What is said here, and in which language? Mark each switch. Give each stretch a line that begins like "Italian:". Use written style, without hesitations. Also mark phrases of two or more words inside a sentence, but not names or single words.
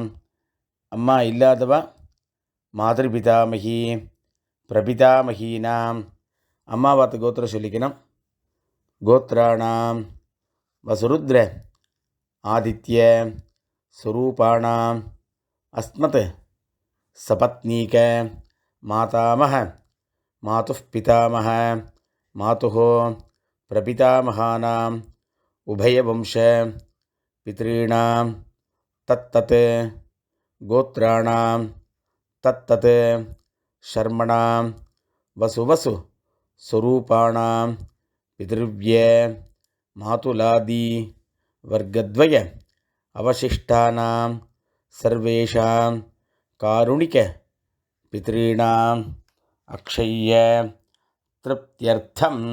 Tamil: அம்மா இல்லாதவா
Sanskrit: मातृपितामही प्रपितामहीनाम्.
Tamil: அம்மா பார்த்து கோத்திரம் சொல்லிக்கணும்.
Sanskrit: गोत्राणां वसुरुद्र आदित्य स्वरूपाणाम् अस्मत् सपत्नीक मातामह मातुः पितामह मातुः प्रपितामहानाम् उभयवंश पितॄणां तत्तत् गोत्राणां तत्तत् शर्मणां वसुवसु स्वरूपाणां पितृव्य मातुलादि वर्गद्वय अवशिष्टानां सर्वेषां कारुणिक पितॄणाम् अक्षय्य तृप्त्यर्थं